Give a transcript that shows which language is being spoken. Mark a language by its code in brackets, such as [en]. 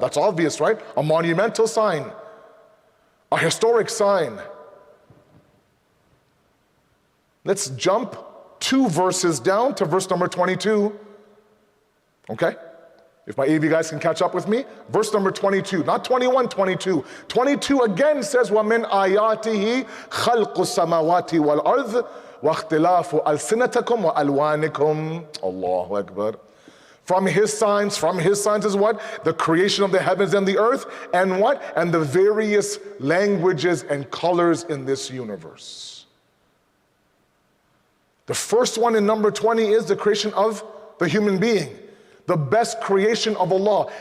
[en] That's obvious, right? A monumental sign, a historic sign. Let's jump 2 verses down to verse number 22. Okay? If my AV guys can catch up with me. Verse number 22, not 21, 22. 22 again says, [ar] وَمِنْ آيَاتِهِ خَلْقُ السَّمَاوَاتِ وَالْأَرْضِ وَاخْتِلَافُ أَلْسِنَتَكُمْ وَأَلْوَانِكُمْ. [en] Allahu Akbar. From his signs is what? The creation of the heavens and the earth, and what? And the various languages and colors in this universe. The first one in number 20 is the creation of the human being, the best creation of Allah.